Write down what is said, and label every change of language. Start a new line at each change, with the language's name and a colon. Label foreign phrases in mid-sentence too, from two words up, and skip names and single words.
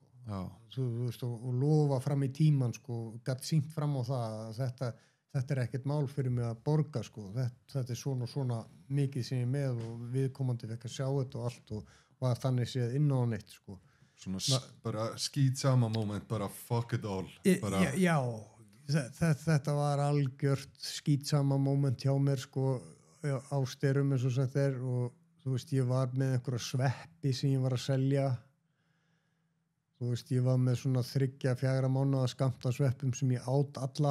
Icelandic: Þú veist, og lofa fram í tíman sko, gat sýnt fram á það að þetta er ekkert mál fyrir mig að borga sko, þetta er svona og svona mikið sem ég með og viðkomandi fekk að sjá þetta og allt og var þannig séð inn á neitt sko. Svona bara skítsama moment, bara
English: fuck it all.
Icelandic: Já, þetta var algjört skítsama moment hjá mér sko, á styrum eins og sagt er og þú veist, ég var með einhverja sveppi sem ég var að selja. Þú veist, ég var með svona 3-4 mánaða skammta sveppum sem ég át alla.